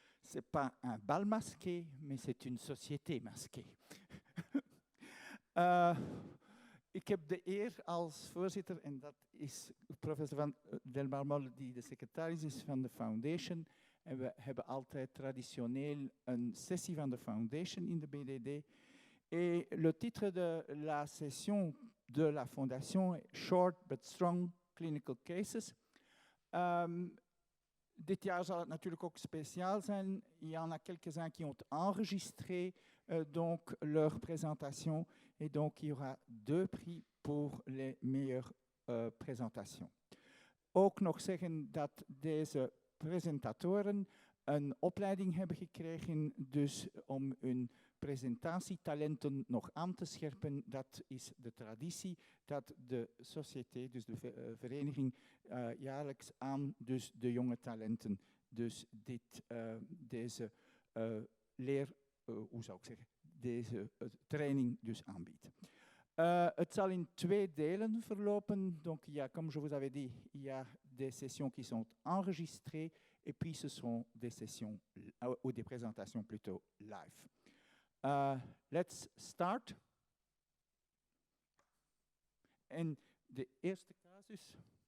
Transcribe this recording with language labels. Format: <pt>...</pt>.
<fr>Ce n'est pas un bal masqué, mais c'est une société masquée.</fr> <nl>Ik heb de eer als voorzitter, en dat is professor Van Del Marmol, die de secretaris is van de foundation. En we hebben altijd traditioneel een sessie van de foundation in de BDD.</nl> <fr>Et le titre de la session de la fondation est Short but Strong Clinical Cases.</fr> <nl>Dit jaar zal het natuurlijk ook speciaal zijn.</nl> <fr>Il y en a quelques-uns qui ont enregistré donc leur présentation. Et donc, il y aura 2 prix pour les meilleures présentations.</fr> <nl>Ook nog zeggen dat deze presentatoren een opleiding hebben gekregen, dus om hun presentatietalenten nog aan te scherpen. Dat is de traditie dat de société, dus de vereniging, jaarlijks aan dus de jonge talenten dus deze hoe zou ik zeggen, deze training dus aanbiedt. Het zal in 2 delen verlopen.</nl> <fr>Donc, comme je vous avais dit, il y a des sessions qui sont enregistrées et puis ce sont des sessions ou des présentations plutôt live.</fr> <en>Let's start.</en> <nl>En de eerste casus.</nl>